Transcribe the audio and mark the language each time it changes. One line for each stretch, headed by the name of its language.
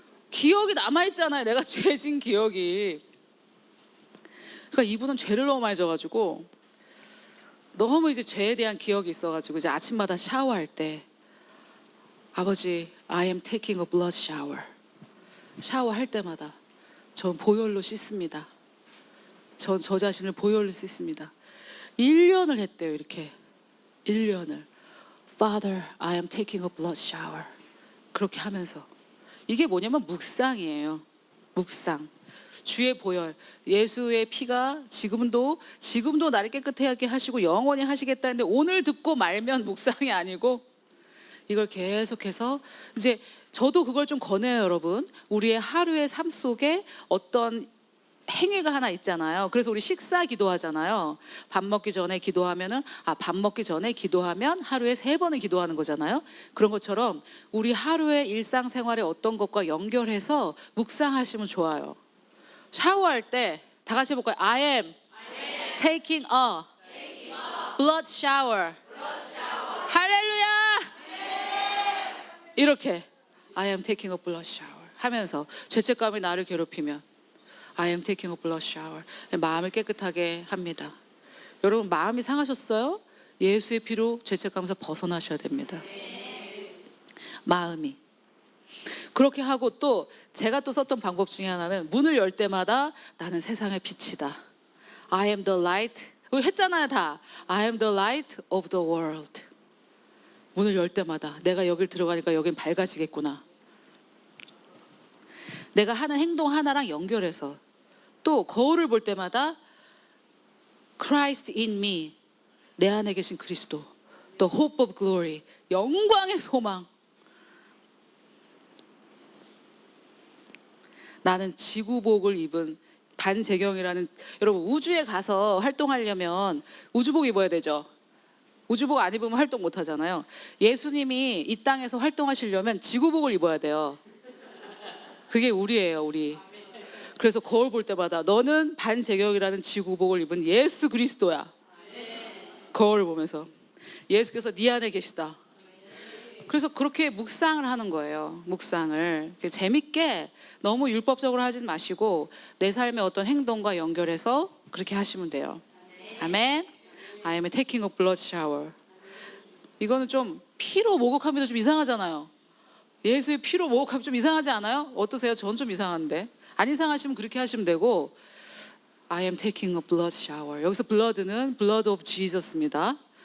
Korean: 기억이 남아있잖아요. 내가 죄 진 기억이. 그러니까 이분은 죄를 너무 많이 져가지고 너무 이제 죄에 대한 기억이 있어가지고 이제 아침마다 샤워할 때 아버지
English: I am taking a blood shower
Korean: 샤워할 때마다 전 보혈로 씻습니다. 저 자신을 보여줄 수 있습니다. 1년을 했대요. 이렇게 1년을
English: Father, I am taking a blood shower.
Korean: 그렇게 하면서 이게 뭐냐면 묵상이에요. 묵상. 주의 보혈, 예수의 피가 지금도 나를 깨끗하게 하시고 영원히 하시겠다는데 오늘 듣고 말면 묵상이 아니고 이걸 계속해서 이제 저도 그걸 좀 권해요, 여러분. 우리의 하루의 삶 속에 어떤 행위가 하나 있잖아요. 그래서 우리 식사 기도하잖아요. 밥 먹기 전에 기도하면은 밥 먹기 전에 기도하면 하루에 3번은 기도하는 거잖아요. 그런 것처럼 우리 하루의 일상생활의 어떤 것과 연결해서 묵상하시면 좋아요. 샤워할 때 다 같이 해볼까요?
English: I am taking a blood shower.
Korean: 할렐루야! 이렇게
English: I am taking a blood shower
Korean: 하면서 죄책감이 나를 괴롭히면
English: I am taking a blood shower.
Korean: 마음을 깨끗하게 합니다. 여러분 마음이 상하셨어요? 예수의 피로 죄책감에서 벗어나셔야 됩니다. 마음이. 그렇게 하고 또 제가 또 썼던 방법 중에 하나는 문을 열 때마다 나는 세상의 빛이다.
English: I am the light.
Korean: 했잖아요 다.
English: I am the light of the world.
Korean: 문을 열 때마다 내가 여길 들어가니까 여긴 밝아지겠구나. 내가 하는 행동 하나랑 연결해서 또 거울을 볼 때마다
English: Christ in me.
Korean: 내 안에 계신 그리스도.
English: The hope of glory.
Korean: 영광의 소망. 나는 지구복을 입은 반재경이라는, 여러분 우주에 가서 활동하려면 우주복 입어야 되죠. 우주복 안 입으면 활동 못 하잖아요. 예수님이 이 땅에서 활동하시려면 지구복을 입어야 돼요. 그게 우리예요, 우리. 그래서 거울 볼 때마다 너는 반재경이라는 지구복을 입은 예수 그리스도야. 거울을 보면서 예수께서 네 안에 계시다. 그래서 그렇게 묵상을 하는 거예요. 묵상을 재밌게 너무 율법적으로 하진 마시고 내 삶의 어떤 행동과 연결해서 그렇게 하시면 돼요. 아멘.
English: I am taking a blood shower.
Korean: 이거는 좀 피로 목욕하면 좀 이상하잖아요. 예수의 피로 목욕하면 좀 이상하지 않아요? 어떠세요? 전 좀 이상한데. 안 이상하시면 그렇게 하시면 되고
English: I am taking a blood shower.
Korean: 여기서
English: blood는 blood of Jesus입니다.